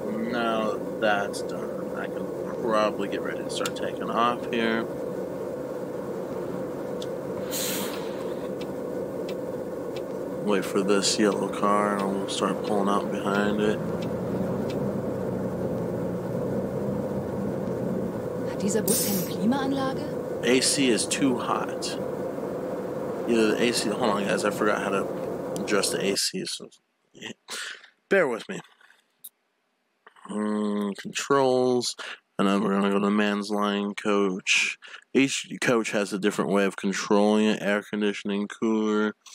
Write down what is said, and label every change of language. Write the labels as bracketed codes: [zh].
[en] Now that's done, I can probably get ready to start taking off here. Wait for this yellow car and we'll start pulling out behind it. [de] Hat dieser Bus keine Klimaanlage? [en] AC is too hot. Either the AC, hold on guys, I forgot how to adjust the AC, so bear with me. Controls, and then we're gonna go to man's line coach. Each coach has a different way of controlling it. Air conditioning, cooler.